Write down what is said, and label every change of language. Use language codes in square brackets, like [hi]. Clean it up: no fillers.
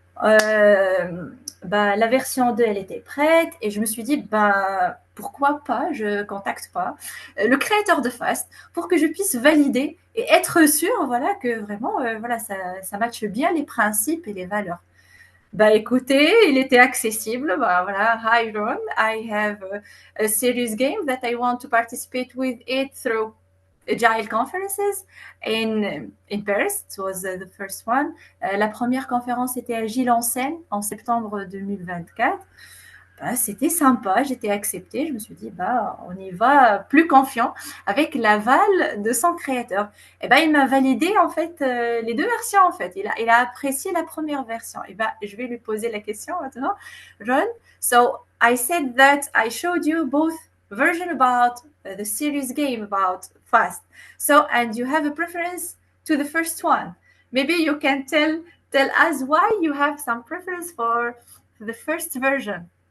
[fr] La version 2, elle était prête et je me suis dit, pourquoi pas, je contacte pas le créateur de FaST pour que je puisse valider et être sûre voilà, que vraiment voilà, ça matche bien les principes et les valeurs. Écoutez, il était accessible. [en] Voilà, hi Ron, I have a serious game that I want to participate with it through Agile conferences in Paris. It was the first one. [fr] La première conférence était Agile en scène en septembre 2024. C'était sympa, j'étais acceptée. Je me suis dit, on y va plus confiant avec l'aval de son créateur. Il m'a validé en fait les deux versions en fait. Il a apprécié la première version. Je vais lui poser la question maintenant. [en] Ron, so I said that I showed you both version about the serious game about FaST. So, and you have a preference to the first one. Maybe you can tell us why you have some preference for the first version.